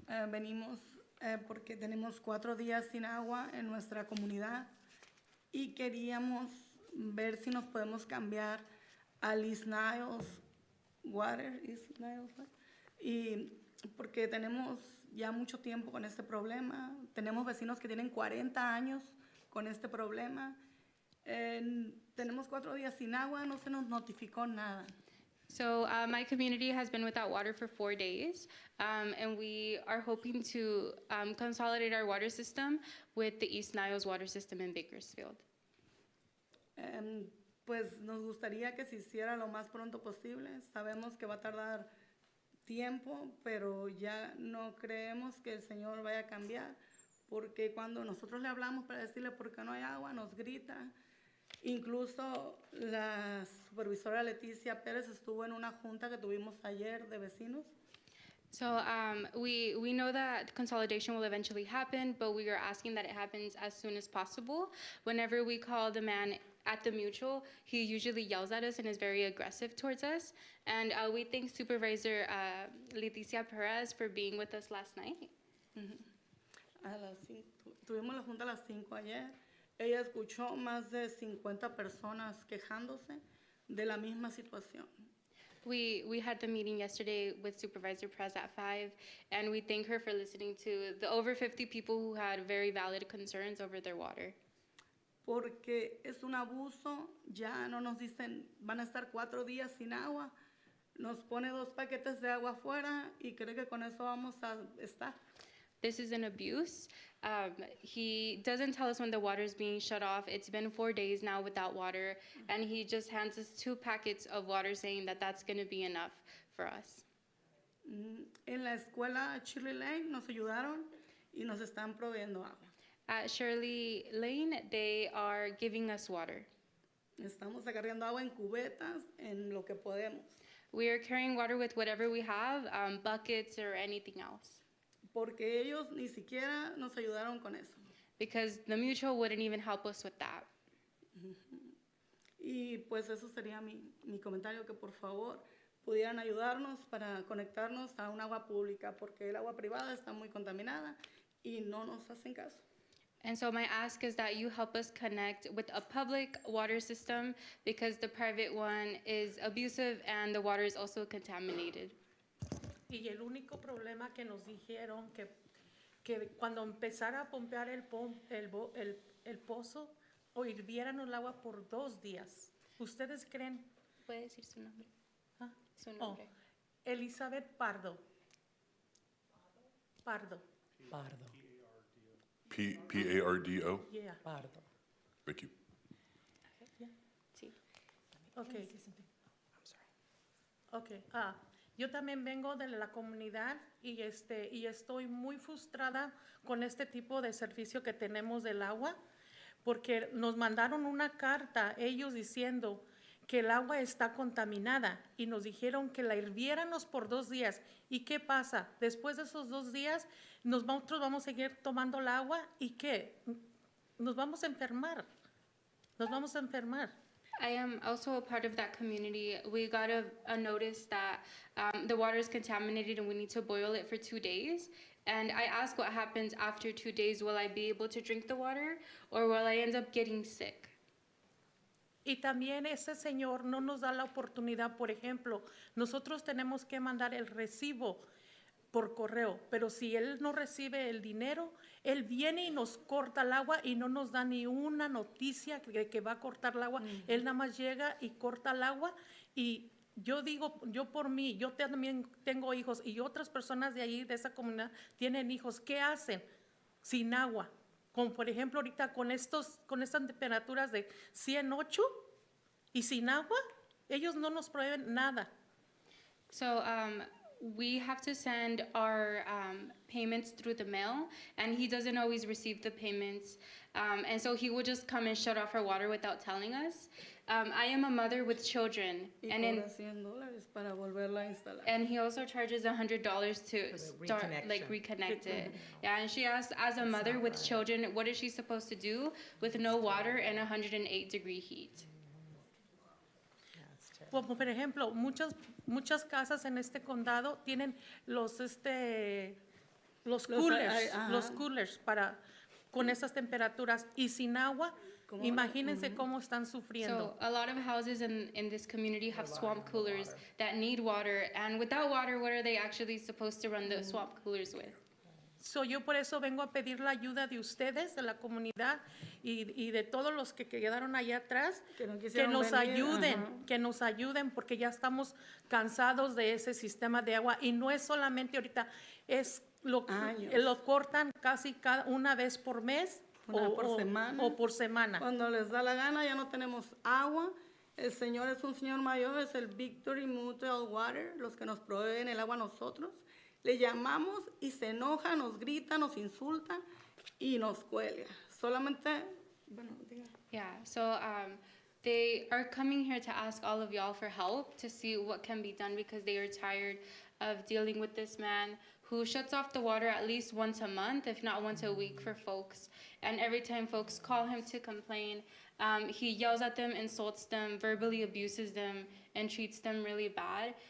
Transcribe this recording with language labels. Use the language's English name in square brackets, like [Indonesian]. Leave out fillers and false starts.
[Spanish] Venimos porque tenemos 4 días sin agua en nuestra comunidad y queríamos ver si nos podemos cambiar al East Niles Water, y porque tenemos ya mucho tiempo con este problema. Tenemos vecinos que tienen 40 años con este problema. Tenemos 4 días sin agua, no se nos notificó nada. [English] So my community has been without water for 4 days, and we are hoping to consolidate our water system with the East Niles water system in Bakersfield. [Spanish] Pues nos gustaría que se hiciera lo más pronto posible. Sabemos que va a tardar tiempo, pero ya no creemos que el Señor vaya a cambiar, porque cuando nosotros le hablamos para decirle por qué no hay agua, nos grita. Incluso la supervisora Leticia Pérez estuvo en una junta que tuvimos ayer de vecinos. [English] So we know that consolidation will eventually happen, but we are asking that it happens as soon as possible. Whenever we call the man at the mutual, he usually yells at us and is very aggressive towards us. And we thank Supervisor Leticia Perez for being with us last night. [Spanish] Tuvimos la junta a las 5 ayer. Ella escuchó más de 50 personas quejándose de la misma situación. [English] We had the meeting yesterday with Supervisor Perez at 5, and we thank her for listening to the over 50 people who had very valid concerns over their water. [Spanish] Porque es un abuso, ya no nos dicen, van a estar 4 días sin agua, nos pone 2 paquetes de agua afuera y cree que con eso vamos a estar. [English] This is an abuse. He doesn't tell us when the water is being shut off. It's been 4 days now without water, and he just hands us 2 packets of water saying that that's going to be enough for us. [Spanish] En la escuela Shirley Lane nos ayudaron y nos están proveyendo agua. [English] At Shirley Lane, they are giving us water. [Spanish] Estamos agarrando agua en cubetas, en lo que podemos. [English] We are carrying water with whatever we have, buckets or anything else. [Spanish] Porque ellos ni siquiera nos ayudaron con eso. [English] because the mutual wouldn't even help us with that. [Spanish] Y pues eso sería mi comentario, que por favor pudieran ayudarnos para conectarnos a un agua pública, porque el agua privada está muy contaminada y no nos hacen caso. [English] And so my ask is that you help us connect with a public water system because the private one is abusive and the water is also contaminated. [Spanish] Y el único problema que nos dijeron que cuando empezara a pompear el pozo, o hirvieran el agua por 2 días. ¿Ustedes creen? ¿Puede decir su nombre? ¿Ah? Su nombre. Oh, Elizabeth Pardo. Pardo. Pardo. P-A-R-D-O? [English] Yeah. Pardo. Thank you. [Spanish] Sí. [English] Okay. Okay. [Spanish] Yo también vengo de la comunidad y estoy muy frustrada con este tipo de servicio que tenemos del agua, porque nos mandaron una carta ellos diciendo que el agua está contaminada y nos dijeron que la hirviéramos por 2 días. ¿Y qué pasa? Después de esos 2 días, nosotros vamos a seguir tomando el agua y ¿qué? Nos vamos a enfermar. Nos vamos a enfermar. [English] I am also a part of that community. We got a notice that the water is contaminated and we need to boil it for 2 days. And I asked what happens after 2 days. Will I be able to drink the water or will I end up getting sick? [Spanish] Y también ese señor no nos da la oportunidad, por ejemplo, nosotros tenemos que mandar el recibo por correo, pero si él no recibe el dinero, él viene y nos corta el agua y no nos da ni una noticia de que va a cortar el agua. Él nada más llega y corta el agua y yo digo, yo por mí, yo también tengo hijos y otras personas de ahí, de esa comunidad, tienen hijos. ¿Qué hacen sin agua? Como por ejemplo ahorita con estas temperaturas de 108 y sin agua, ellos no nos proveen nada. [English] So we have to send our payments through the mail, and he doesn't always receive the payments. And so he would just come and shut off our water without telling us. I am a mother with children, [Spanish] Y [English] and [Spanish] cobra $100 para volverla a instalar. [English] and he also charges $100 to start reconnect it. Yeah, and she asked, as a mother with children, what is she supposed to do with no water and 108-degree heat? [Spanish] Como por ejemplo, muchas casas en este condado tienen los coolers para con esas temperaturas y sin agua. Imagínense cómo están sufriendo. [English] So a lot of houses in this community have swamp coolers that need water, and without water, what are they actually supposed to run the swamp coolers with? [Spanish] So yo por eso vengo a pedir la ayuda de ustedes, de la comunidad y de todos los que quedaron allá atrás, que nos ayuden porque ya estamos cansados de ese sistema de agua y no es solamente ahorita, lo cortan casi una vez por mes o por semana. Cuando les da la gana ya no tenemos agua. El señor es un señor mayor, es el Victory Mutual Water, los que nos proveen el agua a nosotros. Le llamamos y se enoja, nos grita, nos insulta y nos cuelga. Solamente, bueno, diga. [English] Yeah, so they are coming here to ask all of y'all for help to see what can be done because they are tired of dealing with this man who shuts off the water at least once a month, if not once a week for folks. And every time folks call him to complain, he yells at them, insults them, verbally abuses them, and treats them really bad.